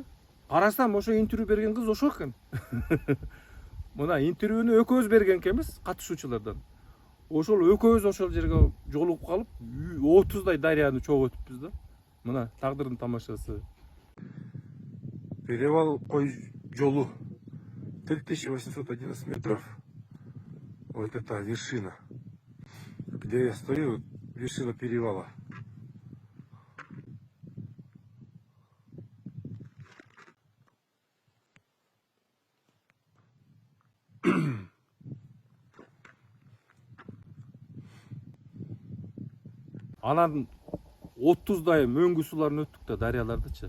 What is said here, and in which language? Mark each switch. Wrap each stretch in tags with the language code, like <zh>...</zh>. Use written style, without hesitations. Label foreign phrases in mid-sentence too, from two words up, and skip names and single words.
<ky>Карасам ошо интервью берген кыз ошо экен. Мына интервьюну экөөбүз берген экенбиз катышуучулардан. Ошол экөөбүз ошол жерге жолугуп калып 30дай дарыяны чогуу өтүппүз да. Мына тагдырдын тамашасы. Перевал кой жолу 3811 метров.</ky> <ru>Вот это вершина. Где я стою, вершина перевала.</ru> <ky>Анан 30дай мөңгү сууларын өттүк да, дарыялардычы.</ky>